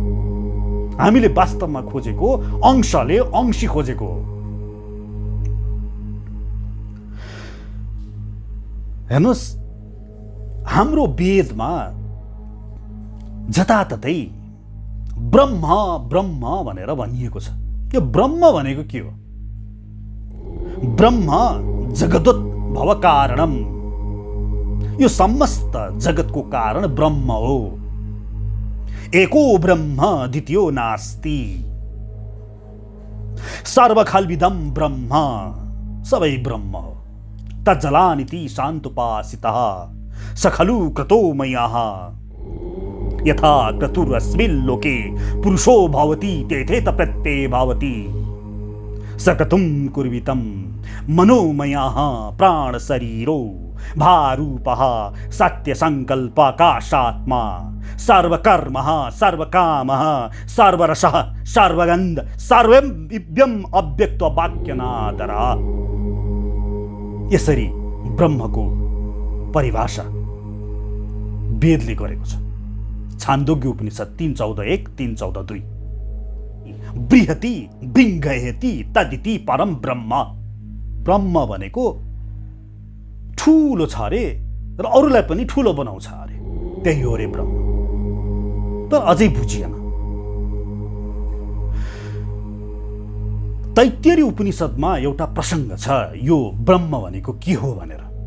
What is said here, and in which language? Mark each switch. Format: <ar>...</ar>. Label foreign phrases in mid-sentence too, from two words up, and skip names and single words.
<ne>हामीले वास्तवमा खोजेको अंशले अंशी खोजेको हो। हेर्नुहोस्, हाम्रो वेदमा जताततै ब्रह्म ब्रह्म भनेर भनिएको छ। यो ब्रह्म भनेको के हो?</ne> <sa>ब्रह्म जगदोद्भव कारणम,</sa> <ne>यो समस्त जगतको कारण ब्रह्म हो।</ne> <sa>एको ब्रह्म द्वितीयो नास्ति, सर्वखल्विदं ब्रह्म,</sa> <ne>सबै ब्रह्म हो।</ne> <sa>तज्जलानिति शान्तुपासितः स खलु क्रतो मय्याः, यथा क्रतुरस्मिन् लोके पुरुषो भवति तेथेत प्रत्यये भवति। सकतुं कुर्वितं मनोमयः प्राण शरीरो भारूपः सत्यसंकल्पकाशात्मा सर्वकर्मः सर्वकामः सर्वरसः सर्वगन्ध सर्वं अव्यक्त वाक्यनादरा।</sa> <ne>यसरी ब्रह्मको परिभाषा वेदले गरेको छ। छान्दोग्य उपनिषद 3:14-1, 3:14-2।</ne> <sa>बृहति बृङ्गयति तदिति परम ब्रह्म।</sa> <ne>ब्रह्म भनेको ठुलो छ अरे र अरूलाई पनि ठुलो बनाउँछ अरे, त्यही हो रे ब्रह्म। तर अझै बुझिएन। तैत्तिरीय उपनिषदमा एउटा प्रसङ्ग छ, यो ब्रह्म भनेको के हो भनेर।</ne>